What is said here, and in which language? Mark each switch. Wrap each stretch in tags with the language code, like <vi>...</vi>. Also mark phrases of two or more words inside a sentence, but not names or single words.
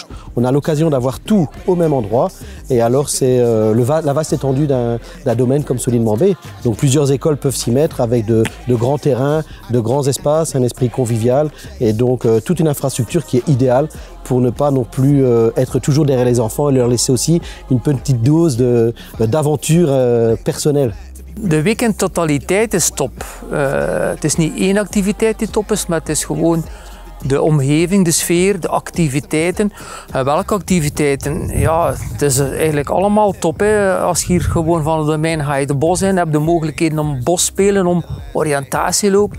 <fr>On a l'occasion d'avoir tout au même endroit. Et alors c'est la vaste étendue d'un domaine comme celui de Mambé. Donc plusieurs écoles peuvent s'y mettre avec de grands terrains, de grands espaces, un esprit convivial. Et donc toute une infrastructure qui est idéale pour ne pas non plus être toujours derrière les enfants et leur laisser aussi une petite dose d'aventure personnelle.</fr> <nl>De weekendtotaliteit is top. Het is niet één activiteit die top is, maar het is gewoon de omgeving, de sfeer, de activiteiten. Welke activiteiten? Ja, het is eigenlijk allemaal top. Hè. Als je hier gewoon van het domein ga je de bos in, heb je de mogelijkheden om bos spelen, om oriëntatie lopen.</nl>